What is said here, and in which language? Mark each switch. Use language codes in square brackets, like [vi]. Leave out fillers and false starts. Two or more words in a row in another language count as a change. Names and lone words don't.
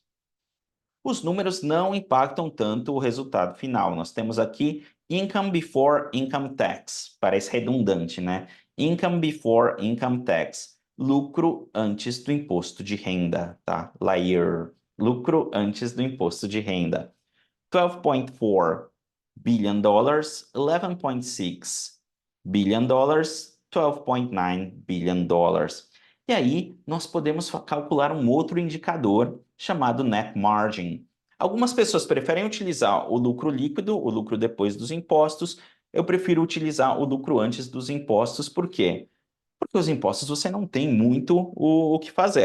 [pt] Os números não impactam tanto o resultado final. Nós temos aqui [en] Income Before Income Tax. [pt] Parece redundante, né? [en] Income Before Income Tax. [pt] Lucro antes do imposto de renda, tá? LAIR. Lucro antes do imposto de renda. [en] 12.4 billion dollars, 11.6 billion dollars, 12.9 billion dollars. [pt] E aí, nós podemos calcular um outro indicador chamado [en] net margin. [pt] Algumas pessoas preferem utilizar o lucro líquido, o lucro depois dos impostos. Eu prefiro utilizar o lucro antes dos impostos. Por quê? Porque os impostos você não tem muito o que fazer.